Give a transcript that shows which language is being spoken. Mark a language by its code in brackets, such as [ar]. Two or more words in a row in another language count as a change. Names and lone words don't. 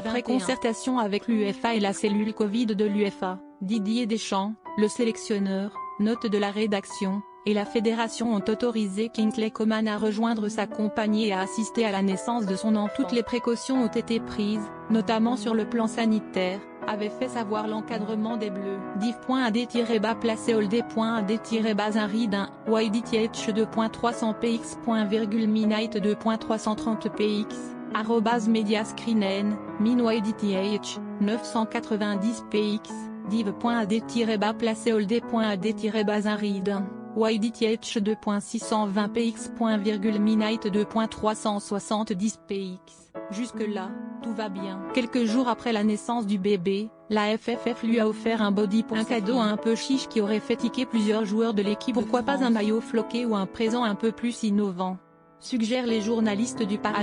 [fr] Après concertation avec l'UEFA et la cellule Covid de l'UEFA, Didier Deschamps, le sélectionneur, note de la rédaction, et la fédération ont autorisé Kingsley Coman à rejoindre sa compagnie et à assister à la naissance de son enfant. Toutes les précautions ont été prises, notamment sur le plan sanitaire, avait fait savoir l'encadrement des Bleus. div.ad-placeholder.ad-1 YDTH 2.300px.minite 2.330px @mediascreen min YDTH 990px div.ad-placeholder.ad-1 YDTH 2.620px.minite 2.370px. Jusque-là, tout va bien. Quelques jours après la naissance du bébé, la FFF lui a offert un body pour un cadeau un peu chiche qui aurait fait tiquer plusieurs joueurs de l'équipe. Pourquoi pas un maillot floqué ou un présent un peu plus innovant, suggèrent les journalistes du Parisien.